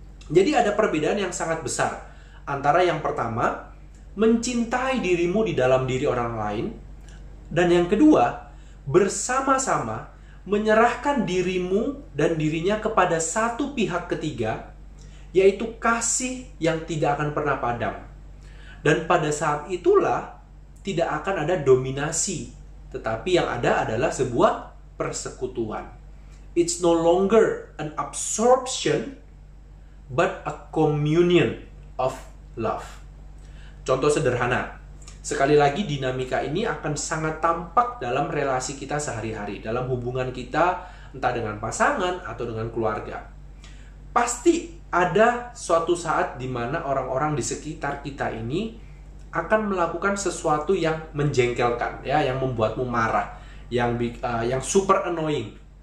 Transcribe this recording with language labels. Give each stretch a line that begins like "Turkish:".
Indonesian: Jadi ada perbedaan yang sangat besar antara yang pertama, mencintai dirimu di dalam diri orang lain, dan yang kedua, bersama-sama menyerahkan dirimu dan dirinya kepada satu pihak ketiga, yaitu kasih yang tidak akan pernah padam. Dan pada saat itulah tidak akan ada dominasi, tetapi yang ada adalah sebuah persekutuan.
English: It's no longer an absorption, but a communion of love.
Indonesian: Contoh sederhana, sekali lagi dinamika ini akan sangat tampak dalam relasi kita sehari-hari, dalam hubungan kita entah dengan pasangan atau dengan keluarga. Pasti ada suatu saat di mana orang-orang di sekitar kita ini akan melakukan sesuatu yang menjengkelkan, ya, yang membuatmu marah, yang
English: super annoying.